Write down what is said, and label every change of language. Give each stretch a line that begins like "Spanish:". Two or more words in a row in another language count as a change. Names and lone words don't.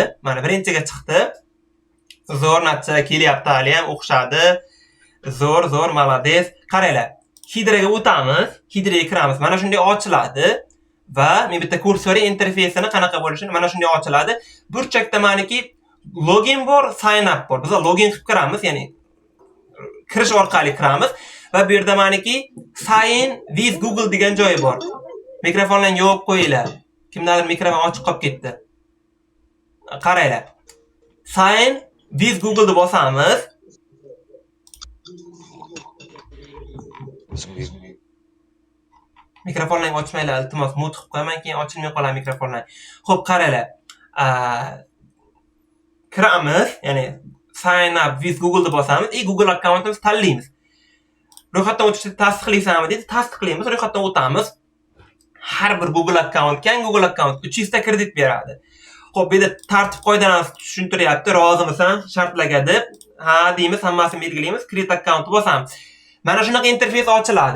Uzbek: Mana birinchiga chiqdi. Zo'r natija kelyapti, hali ham o'xshadi. Zo'r, malades. Qaranglar. Hydraga o'tamiz, Hydraga kiramiz. Mana shunday ochiladi va men bitta kursori interfeysini qanaqa bo'lishini mana shunday ochiladi. Burchakda meniki login bor,
English: sign up
Uzbek: bor. Biz login qilib kiramiz, ya'ni kirish orqali kiramiz. va bu yerda maniki
English: Sign with Google
Uzbek: degan joyi bor. Mikrofonlarni yopib qo'yinglar. Kimdadir mikrofon ochiq qolib ketdi. Qaranglar.
English: Sign with Google
Uzbek: deb bosamiz. Mikrofonlarni ochmanglar, iltimos, mute qilib qo'yaman, keyin ochilmay qoladi mikrofonlar. Xo'p, qaranglar. Kiramiz, ya'ni
English: sign up with Google
Uzbek: deb bosamiz, Google akkauntimizni tanlaymiz. Ro'yxatdan o'tishni tasdiqlaysanmi deydi, tasdiqlaymiz, ro'yxatdan o'tamiz. Har bir Google akkauntga Google akkaunt 300 ta kredit beradi. Xo'p, bu yerda tartib qoidalarni tushuntiryapti, rozimisan, shartlarga deb. Ha deymiz, hammasini belgilaymiz, kredit akkauntni bosamiz. Mana shunaqa interfeys ochiladi.